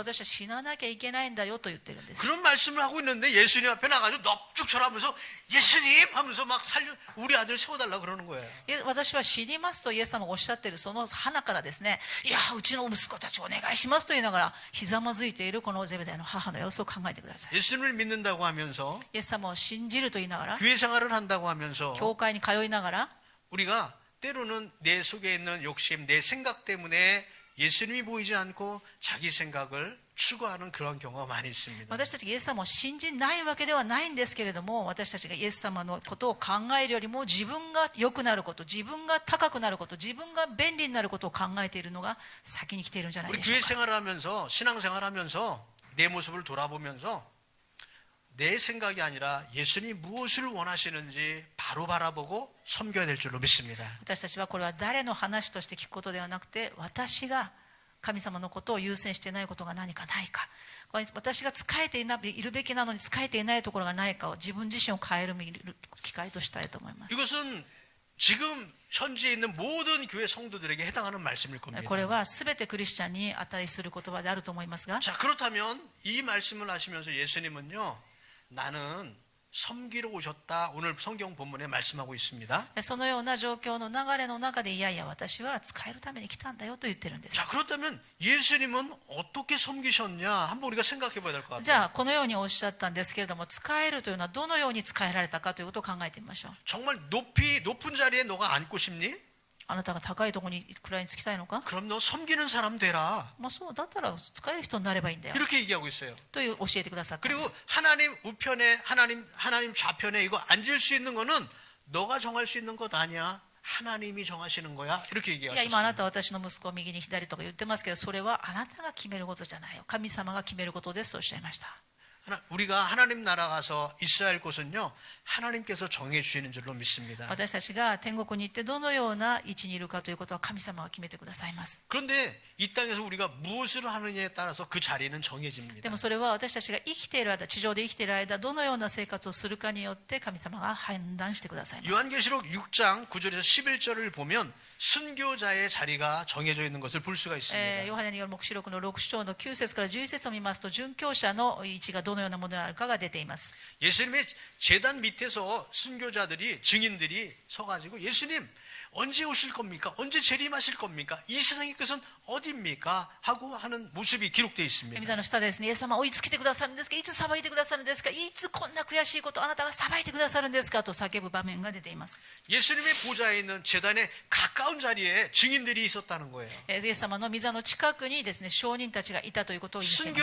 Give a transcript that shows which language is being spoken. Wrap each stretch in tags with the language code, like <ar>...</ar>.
<ja>私は死ななきゃいけないんだよと言ってるんです。</ja> <ko>그런 말씀을 하고 있는데 예수님 앞에 나가서 넙죽 절하면서 예수님 하면서 막 우리 아들 세워달라 그러는 거예요.</ko> <ja>私は死にますとイエス様がおっしゃっているその花からですね、いやうちの息子たちお願いしますと言いながらひざまずいているこのゼベダヤの母の様子を考えてください。</ja> <ko>예수님을 믿는다고 하면서</ko> <ja>イエス様を信じると言いながら、</ja> <ko>교회 생활을 한다고 하면서</ko> <ja>教会に通いながら、</ja> <ko>우리가 때로는 내 속에 있는 욕심, 내 생각 때문에 예수님이 보이지 않고 자기 생각을 추구하는 그런 경우가 많이 있습니다.</ko> <ja>私たちがイエス様を信じないわけではないんですけれども、私たちがイエス様のことを考えるよりも自分が良くなること、自分が高くなること、自分が便利になることを考えているのが先に来ているんじゃない</ja> <ko>우리</ko> <ja>でしょ</ja> <ko>교회</ko> <ja>うか。</ja> <ko>생활을 하면서 신앙생활을 하면서 내 모습을 돌아보면서 내 생각이 아니라 예수님이 무엇을 원하시는지 바로 바라보고 섬겨야 될 줄로 믿습니다.</ko> <ja>私たちはこれは誰の話として聞くことではなくて、私が神様のことを優先していないことが何かないか、私が仕えているべきなのに仕えていないところがないかを自分自身を変える機会としたいと思います。</ja> <ko>이것은 지금 현지에 있는 모든 교회 성도들에게 해당하는 말씀일 겁니다.</ko> <ja>これは全てクリスチャンに値する言葉であると思いますが、</ja> <ko>자, 그렇다면 이 말씀을 하시면서 예수님은요, 나는 섬기러 오셨다. 오늘 성경 본문에 말씀하고 있습니다.</ko> <ja>そのような状況の流れの中で、いやいや私は仕えるために来たんだよと言ってるんです。</ja> <ko>자, 그렇다면 예수님은 어떻게 섬기셨냐? 한번 우리가 생각해 봐야 될 것</ko> <ja>じ</ja> <ko>같아요.</ko> <ja>ゃあこのようにおっしゃったんですけれども、仕えるというのはどのように仕えられたかということを考えてみましょう。</ja> <ko>정말 높은 자리에 너가 앉고 싶니?</ko> <ja>あなたが高いところに位につきたいのか、</ja> <ko>그럼 너 섬기는 사람 되라.</ko> <ja>そうだったら使える人になればいいんだよ</ja> <ko>이렇게 얘기하고 있어요.</ko> <ja>という教えてくださったんで</ja> <ko>그리고</ko> <ja>す。</ja> <ko>하나님 우편에 하나님 좌편에 이거 앉을 수 있는 거는 너가 정할 수 있는 것 아니야. 하나님이 정하시는 거야. 이렇게</ko> <ja>いや今あな</ja> <ko>얘기하셨습니다.</ko> <ja>たは私の息子を右に左とか言ってますけど、それはあなたが決めることじゃないよ、神様が決めることですとおっしゃいました。</ja> <ko>우리가 하나님 나라 가서 있어야 할 곳은요, 하나님께서 정해 주시는 줄로 믿습니다.</ko> <ja>私たちが天国に行ってどのような位置にいるかということは神様が決めてくださいます。</ja> <ko>그런데 이 땅에서 우리가 무엇을 하느냐에 따라서 그 자리는</ko> <ja>で</ja> <ko>정해집니다.</ko> <ja>もそれは私たちが生きている間、地上で生きている間、どのような生活をするかによって神様が判断してくださいます。</ja> <ko>요한계시록 6장 9절에서 11절을 보면 순교자의 자리가 정해져 있는 것을 볼 수가 있습니다.</ko> <ja>ヨハネによる黙示録の6章の9節から11節を見ますと、殉教者の位置がどのようなものであるかが出ています。</ja> <ko>예수님의 제단 밑에서 순교자들이 증인들이 서가지고 예수님 언제 오실 겁니까? 언제 재림하실 겁니까? 이 세상의 끝은 어디입니까? 하고 하는 모습이 기록되어</ko> <ja>御</ja> <ko>있습니다.</ko> <ja>座の下でですね、イエス様追いつけてくださるんですか、いつ裁いてくださるんですか、いつこんな悔しいことあなたが裁いてくださるんですかと叫ぶ場面が出ています。</ja> <ko>예수님의 보좌에 있는 제단의 가까운 자리에 증인들이 있었다는 거예요.</ko> <ja>イエス様の御座の近くにですね、証人たちがいたということを意味しています。</ja>